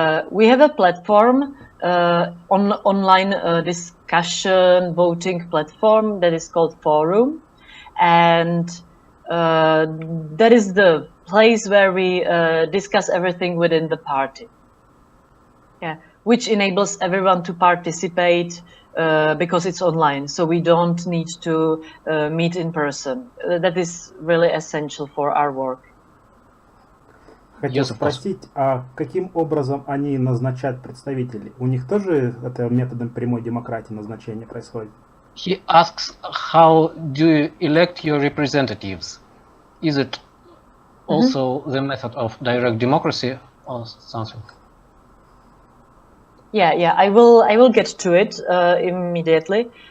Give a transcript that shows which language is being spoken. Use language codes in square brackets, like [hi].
[en] We have a platform, online discussion voting platform that is called Forum, and that is the place where we discuss everything within the party. Yeah, which enables everyone to participate because it's online, so we don't need to meet in person. That is really essential for our work. [ru] Хотел спросить, а каким образом они назначают представителей? У них тоже это методом прямой демократии назначение происходит? [en] He asks, how do you elect your representatives? Is it also the method of direct democracy or something? Yeah, I will get to it immediately.